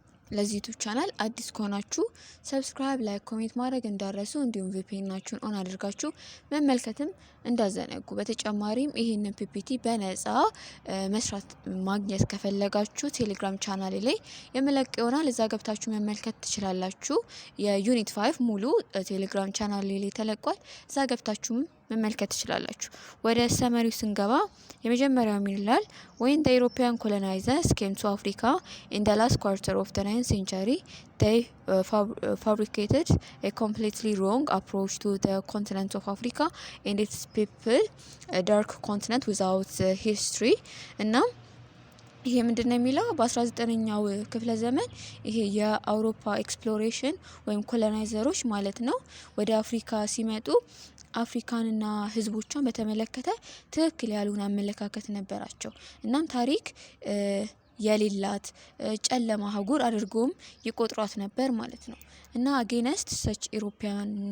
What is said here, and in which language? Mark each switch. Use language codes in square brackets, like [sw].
[am] ለዚህ ዩቲዩብ ቻናል አዲስ ከሆናችሁ ሰብስክራይብ፣ ላይክ፣ ኮሜንት ማድረግ እንዳረሱ እንዲሁም ቪፒኤናችሁን ኦን አድርጋችሁ መመልከትም እንዳዘነጉ። በተጨማሪም ይህንን ፒፒቲ በነጻ መስራት ማግኘት ከፈለጋችሁ ቴሌግራም ቻናሌ ላይ የመለቅ ይሆናል። እዛ ገብታችሁ መመልከት ትችላላችሁ። የዩኒት 5 ሙሉ ቴሌግራም ቻናሌ ላይ ተለቋል። እዛ ገብታችሁም መመልከት ትችላላችሁ። ወደ ሰመሪው ስንገባ የመጀመሪያው ምን ይላል? [en] when the European colonizers came to Africa in the last quarter of the 9th century they fabricated a completely wrong approach to the continent of Africa and its people, a dark continent without history. [am] እና ይሄ ምንድነው የሚለው በ19ኛው ክፍለ ዘመን ይሄ የአውሮፓ ኤክስፕሎሬሽን ወይም ኮሎናይዘሮች ማለት ነው ወደ አፍሪካ ሲመጡ አፍሪካንና ህዝቦቿን በተመለከተ ትክክል ያልሆነ አመለካከት ነበራቸው። እናም ታሪክ የሌላት ጨለማ አህጉር አድርጎም ይቆጥሯት ነበር ማለት ነው እና አጌንስት ሰች ኢሮፒያን